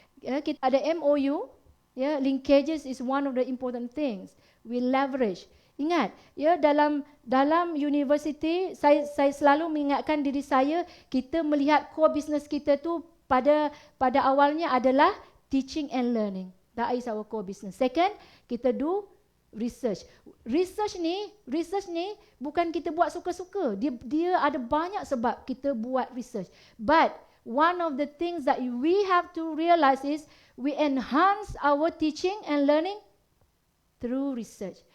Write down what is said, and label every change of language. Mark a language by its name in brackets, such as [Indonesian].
[Malay] Kita ada [English] MOU, linkages is one of the important things. We leverage. [Malay] Ingat, dalam university, saya selalu mengingatkan diri saya, kita melihat core business kita tu pada awalnya adalah teaching and learning. [English] That is our core business. [Malay] Second, kita do research. Research ni bukan kita buat suka-suka. Dia ada banyak sebab kita buat research. [English] But one of the things that we have to realize is we enhance our teaching and learning through research.